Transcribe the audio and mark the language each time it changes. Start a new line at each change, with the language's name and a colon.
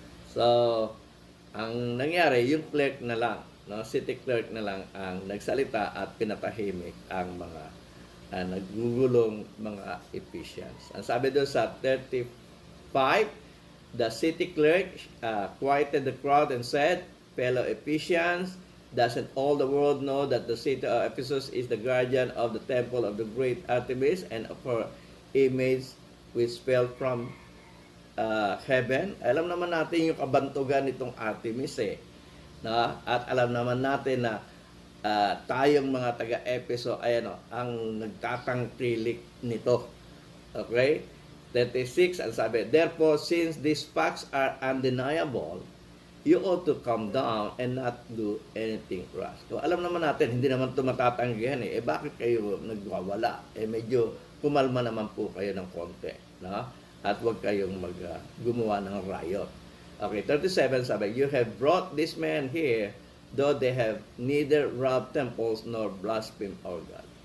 Filipino: So, ang nangyari, yung clerk na lang, city clerk na lang ang nagsalita at pinatahimik ang mga naggugulong mga Ephesians. Ang sabi doon sa 35,
English: the city clerk quieted the crowd and said, fellow Ephesians, doesn't all the world know that the city of Ephesus is the guardian of the temple of the great Artemis and of her image which fell from heaven?
Filipino: Alam naman natin yung kabantugan nitong Artemis at alam naman natin na tayong mga taga-Efeso ay ang nagtatangkilik nito. Okay?
English: 36,
Filipino: ang sabi,
English: therefore, since these facts are undeniable, you ought to come down and not do anything rash.
Filipino: So, alam naman natin, hindi naman ito matatanggihan bakit kayo nagwawala? Medyo kumalma naman po kayo ng konti. At huwag kayong gumawa ng riot.
English: Okay, 37,
Filipino: sabi,
English: you have brought this man here, though they have neither robbed temples nor blasphemed our God.